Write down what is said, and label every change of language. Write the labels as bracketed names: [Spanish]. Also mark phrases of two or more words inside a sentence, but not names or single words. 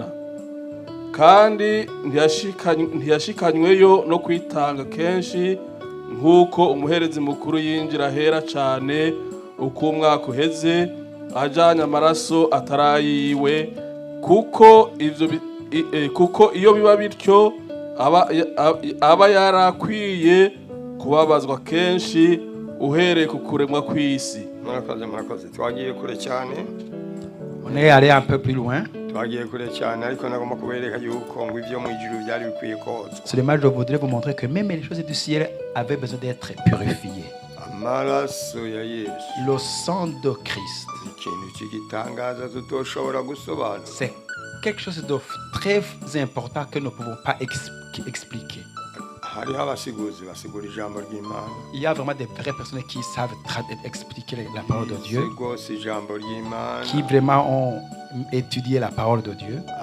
[Rundi] Kandi ntiyashikanyweyo no kwitanga kenshi nk'uko umuherezi mukuru yinjira ahera cane uko umwaka uheze ajanye amaraso atarayiwe, kuko iyo biba bityo aba yarakwiye kubabazwa kenshi uhereye ku kuremwa kw'isi. Murakoze twagiye kure cyane. [French] On est allé un peu plus loin. [Rundi] Twagiye kure cyane ariko nagomba kubereka yuko ngo ivyo mu ijuru byari bikwiye kozwa. [French] Seulement je voudrais vous montrer que même les choses du ciel avaient besoin d'être purifiées. [Rundi] Amaraso ya Yesu. [French] Le sang de Christ. [Rundi] Ikintu kigitangaza tutoshobora gusobanura. [French] C'est quelque chose de très important que nous ne pouvons pas expliquer. Il y a vraiment des vraies personnes qui savent expliquer la parole de Dieu, qui vraiment ont étudié la parole de Dieu.